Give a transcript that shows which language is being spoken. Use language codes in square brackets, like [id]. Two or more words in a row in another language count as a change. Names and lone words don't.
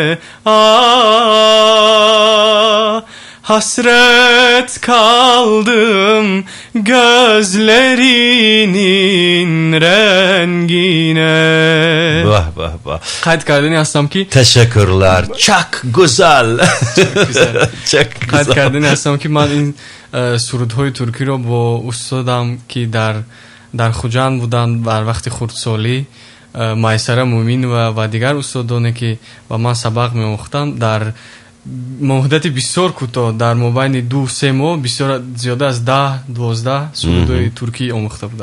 [tr] Hasret kaldım gözlerinin rengine. [tg] Қайд кардани ҳастам ки [tr] Teşekkürler. Çok güzel. [tg] Қайд кардани ҳастам ки ман ин surudҳои туркиро бо устодам ки дар Хуҷанд будан дар вақти хурдсолӣ Майсара Муъмин ва дигар устодоне ки ба ман сабақ меомӯхтанд дар муддати бисёр кӯтоҳ дар мобайни 2-3 моҳ бисёр зиёда аз 10-12 сурудҳои туркӣ омӯхта будам.